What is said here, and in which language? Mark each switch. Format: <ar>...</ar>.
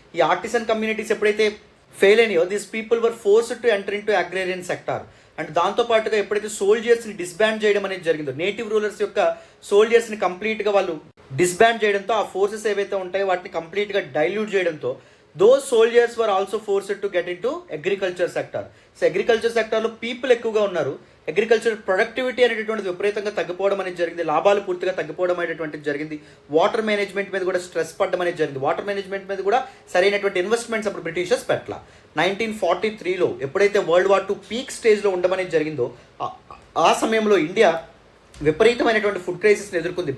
<te>ఈ artisan communities ఎప్పుడైతే fail అయినాయో</te> <en>These people were forced to enter into agrarian sector.</en> <te>And దాంతోపాటుగా ఎప్పుడైతే సోల్జర్స్ని disband చేయడం అనేది జరిగిందో, నేటివ్ రూలర్స్ యొక్క సోల్జర్స్ని కంప్లీట్గా వాళ్ళు డిస్బ్యాండ్ చేయడంతో ఆ ఫోర్సెస్ ఏవైతే ఉంటాయో వాటిని కంప్లీట్గా డైల్యూట్ చేయడంతో</te> <en>those soldiers were also forced to get into agriculture sector.</en> <te>So agriculture సెక్టర్లో పీపుల్ ఎక్కువగా ఉన్నారు. అగ్రికల్చర్ ప్రొడక్టివిటీ అనేటటువంటిది విపరీతంగా తగ్గిపోవడం అనేది జరిగింది. లాభాలు పూర్తిగా తగ్గిపోవడం అనేటువంటిది జరిగింది. వాటర్ మేనేజ్మెంట్ మీద కూడా స్ట్రెస్ పడడం అనేది జరిగింది. వాటర్ మేనేజ్మెంట్ మీద కూడా సరైనటువంటి ఇన్వెస్ట్మెంట్స్ అప్పుడు బ్రిటిషర్స్ పెట్టాల. 1943లో ఎప్పుడైతే వరల్డ్ వార్ 2 పీక్ స్టేజ్లో ఉండడం అనేది జరిగిందో ఆ సమయంలో ఇండియా విపరీతమైనటువంటి ఫుడ్ క్రైసిస్ని ఎదుర్కొంది.</te>